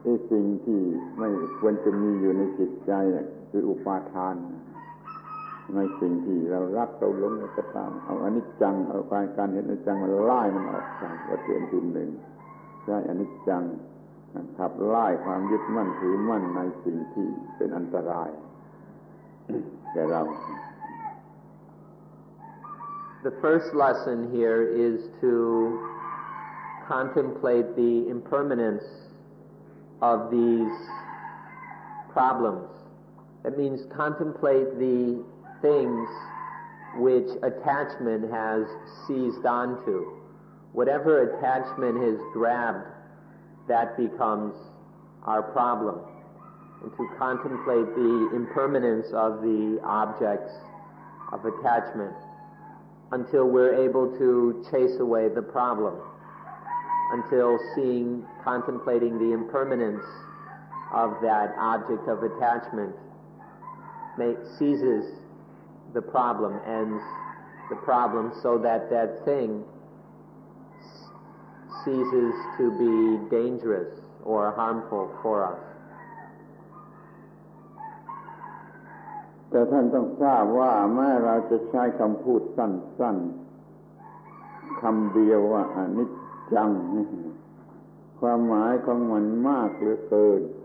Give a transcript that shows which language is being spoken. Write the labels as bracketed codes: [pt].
[th] สิ่งที่ไม่ควรจะมีอยู่ในจิตใจน่ะคืออุปาทานในสิ่งที่เรารักเราหลงก็ตามเอาอนิจจังเอาการเห็นอนิจจังมันไล่มันออกไปวัตถุอันที่หนึ่งใช้อนิจจังขับไล่ความยึดมั่นถือมั่นในสิ่งที่เป็นอันตรายแก่เรา [en] The first lesson here is to contemplate the impermanence of these problems. That means contemplate the things which attachment has seized onto. Whatever attachment has grabbed, that becomes our problem. And to contemplate the impermanence of the objects of attachment until we're able to chase away the problem, until contemplating the impermanence of that object of attachment seizes the problem, ends the problem, so that that thing ceases to be dangerous or harmful for us. [th] แต่ท่านต้องทราบว่าแม้เราจะใช้คำพูดสั้นๆคำเดียวว่าอนิจจังความหมายของมันมากเหลือเกิน